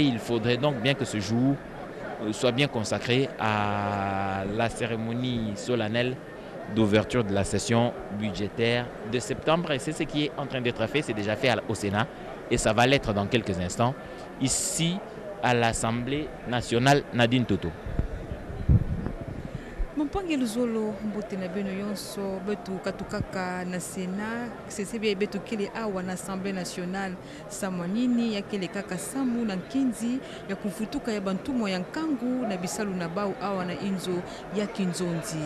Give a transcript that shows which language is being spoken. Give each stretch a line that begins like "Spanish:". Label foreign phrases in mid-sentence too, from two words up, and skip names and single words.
French: Il faudrait donc bien que ce jour soit bien consacré à la cérémonie solennelle d'ouverture de la session budgétaire de septembre. Et c'est ce qui est en train d'être fait, c'est déjà fait au Sénat et ça va l'être dans quelques instants ici à l'Assemblée nationale. Nadine Toto.
Kituba (Democratic Republic of Congo): Mpangelo zolo mbote na beno yonso betu katukaka na Sénat sesebe betu kile awa na Assemblée nationale samwanini ya kile kaka samu na nkinzi ya kufutuka ya bantumo ya nkangu na bisalu na bau awa na inzo ya kinzonzi.